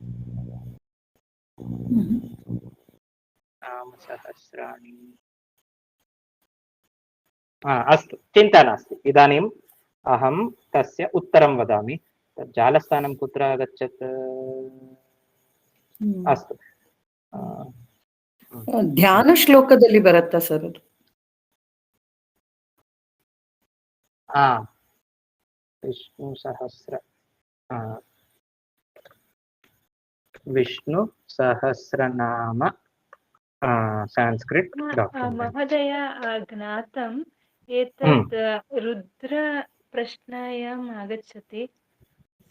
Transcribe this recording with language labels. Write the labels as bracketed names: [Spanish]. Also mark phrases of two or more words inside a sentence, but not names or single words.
[Sanskrit] नाम सहस्राणि। अस्तु, चिन्ता नास्ति। इदानीम् अहं तस्य उत्तरं वदामि। तत् जालस्थानं कुत्र आगच्छत्? अस्तु, [Kannada] ಧ್ಯಾನಶ್ಲೋಕದಲ್ಲಿ ಬರುತ್ತಾ ಸರ್ ಅದು? [Sanskrit] विष्णु सहस्र, विष्णु सहस्रनाम संस्कृत महोदय ज्ञातम् एतत् रुद्र प्रश्नायाम् आगच्छति।